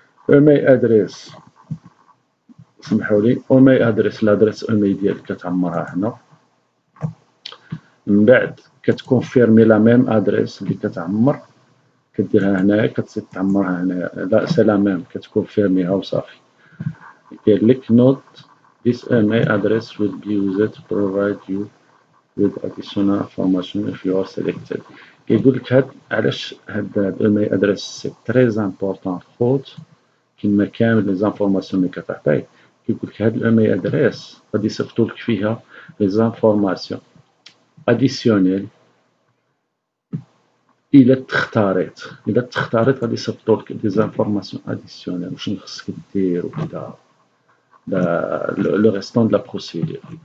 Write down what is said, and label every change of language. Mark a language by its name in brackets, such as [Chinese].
[Arabic] إيميل أدريس سمحولي، إيميل أدريس لادريس إيميل ديالك كتعمرها هنا، من بعد كتكونفيرمي لا ميم أدريس اللي كتعمر كديرها هنايا، كتزيد تعمرها هنايا، لا سي لا ميم كتكونفيرميها وصافي. كاين لك نوت [English] this email address will be used to provide you with additional information if you are selected. [Arabic] كيقول لك هاد علاش هاد الايميل ادريس [French] سي تري امبورطون [Arabic] خوت كيما كامل لي زانفورماسيون اللي كتعطيه. كيقول لك هاد الايميل ادريس غادي يصيفطوا لك فيها [French] لي زانفورماسيون اديسيونيل [Arabic] الا تختاريت غادي يصيفطوا لك [French] دي زانفورماسيون اديسيونيل [Arabic] وشنو خصك دير وكذا [French] لو ريستون دو لا بروسيدور.